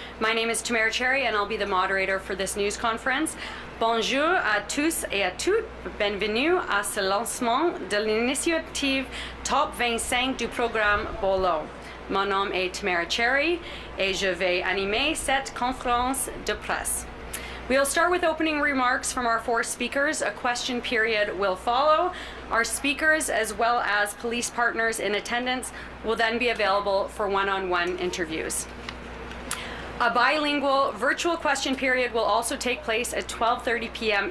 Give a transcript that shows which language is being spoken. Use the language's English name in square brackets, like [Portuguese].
[English] My name is Tamara Cherry and I'll be the moderator for this news conference. [French] Bonjour à tous et à toutes, bienvenue à ce lancement de l'initiative Top 25 du programme Bolo. Mon nom est Tamara Cherry et je vais animer cette conférence de presse. [English] We'll start with opening remarks from our four speakers. A question period will follow. Our speakers, as well as police partners in attendance, will then be available for one-on-one interviews. A bilingual virtual question period will also take place at 12:30 p.m.